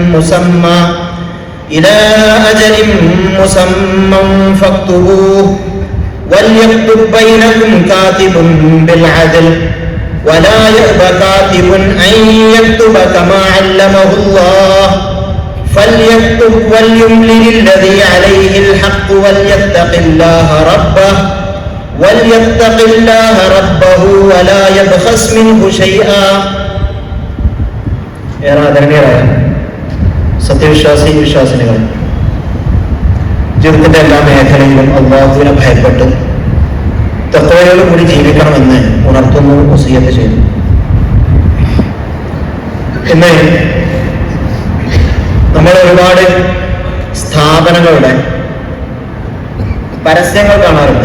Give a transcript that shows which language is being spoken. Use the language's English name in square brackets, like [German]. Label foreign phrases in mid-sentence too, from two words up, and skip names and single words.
[Arabic] مسمى فاكتبوه وليكتب بينكم كاتب بالعدل ولا يأب كاتب أن يكتب كما علمه الله فليكتب وليملل الذي عليه الحق وليتق الله ربه ولا يبخس منه شيئا. [Malayalam] സത്യവിശ്വാസി വിശ്വാസിനികൾ ജീവിതത്തിന്റെ എല്ലാ മേഖലയിലും അല്ലാഹുവിനെ ഭയപ്പെട്ട് തഖ്വയോട് കൂടി ജീവിക്കണമെന്ന് ഉണർത്തുന്നു, വസിയ്യത്ത് ചെയ്യുന്നു. ഇന്ന് നമ്മൾ ഒരുപാട് സ്ഥാപനങ്ങളുടെ പരസ്യങ്ങൾ കാണാറുണ്ട്.